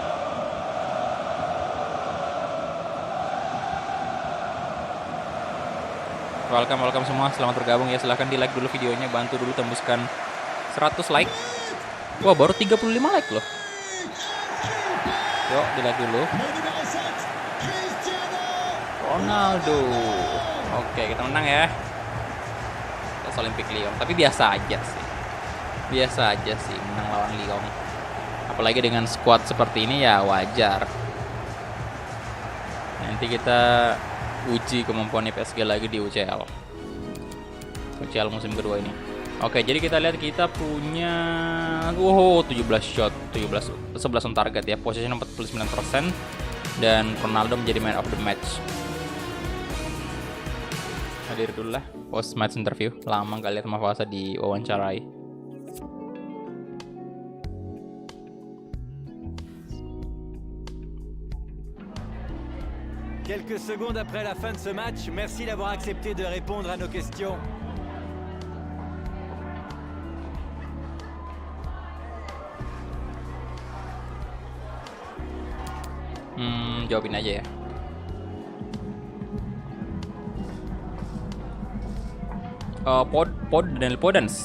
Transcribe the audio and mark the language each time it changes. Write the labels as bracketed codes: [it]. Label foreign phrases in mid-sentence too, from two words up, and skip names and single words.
[id] Welcome semua, selamat bergabung ya. Silahkan di like dulu videonya, bantu dulu tembuskan 100 like. Wah, baru 35 like loh. Yuk, di like dulu. [fr] Le numéro 7. Cristiano. [id] Ronaldo. Oke, kita menang ya. Atas Olympique Lyon. Tapi biasa aja sih. Biasa aja sih menang lawan Lyon. Apalagi dengan squad seperti ini ya wajar. Nanti kita uji kemampuan PSG lagi di UCL. UCL musim kedua ini. Oke, jadi kita lihat kita punya 17 shot, 11 [en] on target [id] ya. Possession 49% dan Ronaldo menjadi [en] man of the match. [id] Hadir dulu lah [en] post match interview. [id] Lama gak lihat Mafasa diwawancarai. [fr] Quelques secondes après la fin de ce match, merci d'avoir accepté de répondre à nos questions. [id] Jawabin aja ya. Daniel Podence.